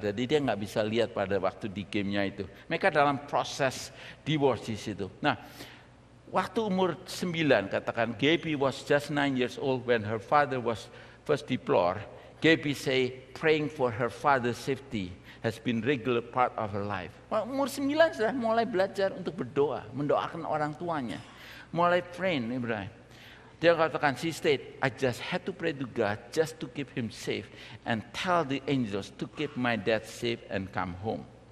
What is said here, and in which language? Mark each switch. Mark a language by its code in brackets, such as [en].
[id] Jadi dia nggak bisa lihat pada waktu di gamenya itu. Mereka dalam proses divorce di situ. Nah, waktu umur 9, katakan [en] Gabby was just 9 years old when her father was first deployed. Gabby say praying for her father's safety has been regular part of her life. [id] Umur 9 sudah mulai belajar untuk berdoa, mendoakan orang tuanya. Mulai praying, Ibrahim. Dia katakan, [en] she said, I just had to pray to God just to keep him safe and tell the angels to keep my dad safe and come home.